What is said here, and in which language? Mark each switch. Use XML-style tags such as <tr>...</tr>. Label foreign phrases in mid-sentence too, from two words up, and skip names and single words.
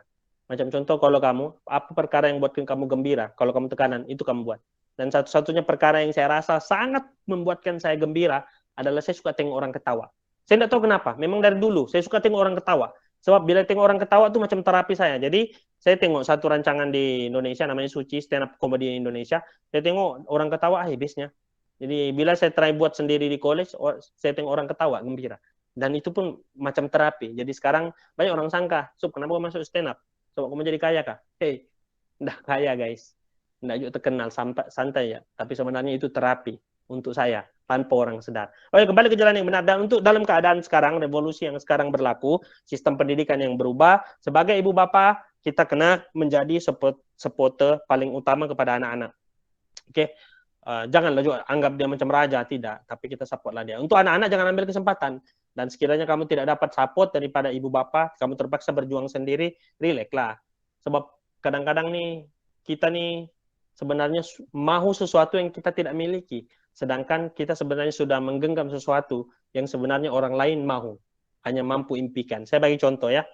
<ms>Macam contoh kalau kamu, apa perkara yang buatkan kamu gembira? Kalau kamu tekanan, itu kamu buat. Dan satu-satunya perkara yang saya rasa sangat membuatkan saya gembira adalah saya suka tengok orang ketawa. Saya tidak tahu kenapa, memang dari dulu saya suka tengok orang ketawa. Sebab bila tengok orang ketawa itu macam terapi saya. Jadi saya tengok satu rancangan di Indonesia namanya Suci,</ms> <en>stand up comedy Indonesia.</en> <ms>Saya tengok orang ketawa, habisnya. Jadi bila saya try buat sendiri di college, saya tengok orang ketawa, gembira. Dan itu pun macam terapi. Jadi sekarang banyak orang sangka, Sup, kenapa kamu masuk</ms> <en>stand up?</en> <id>Coba kamu jadi kaya kah? Hey, enggak kaya guys. Enggak juga terkenal, santai ya. Tapi sebenarnya itu terapi untuk saya, tanpa orang sadar.</id> <ms>Oke, kembali ke jalan yang benar. Dan untuk dalam keadaan sekarang, revolusi yang sekarang berlaku, sistem pendidikan yang berubah, sebagai ibu bapa, kita kena menjadi supporter paling utama kepada anak-anak. Oke, janganlah juga anggap dia macam raja, tidak. Tapi kita supportlah dia. Untuk anak-anak jangan ambil kesempatan. Dan sekiranya kamu tidak dapat support daripada ibu bapa, kamu terpaksa berjuang sendiri, relax lah. Sebab kadang-kadang nih, kita nih sebenarnya mahu sesuatu yang kita tidak miliki. Sedangkan kita sebenarnya sudah menggenggam sesuatu yang sebenarnya orang lain mahu. Hanya mampu impikan. Saya bagi contoh ya.</ms>